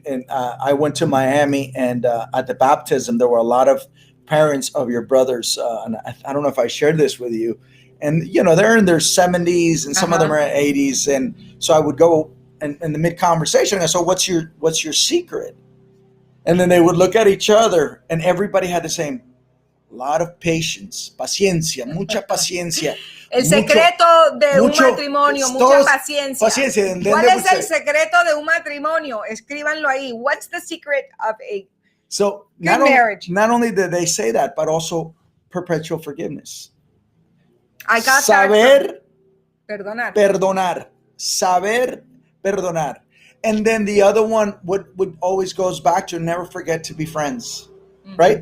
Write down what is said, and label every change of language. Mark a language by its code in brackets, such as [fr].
[en] I went to Miami, and at the baptism, there were a lot of parents of your brothers. And I don't know if I shared this with you. And, they're in their 70s, and some of them are 80s. And so I would go in the mid-conversation, and I said, what's your secret? And then they would look at each other, and everybody had the same. A lot of patience, [es] paciencia, mucha paciencia. El secreto de un matrimonio, mucha paciencia. ¿Cuál es el secreto de un matrimonio? Escríbanlo ahí. [en] What's the secret of a good marriage? Not only did they say that, but also perpetual forgiveness. I got [es] Saber perdonar. Perdonar. Saber perdonar. [en] And then the other one would always goes back to never forget to be friends. Mm-hmm. Right?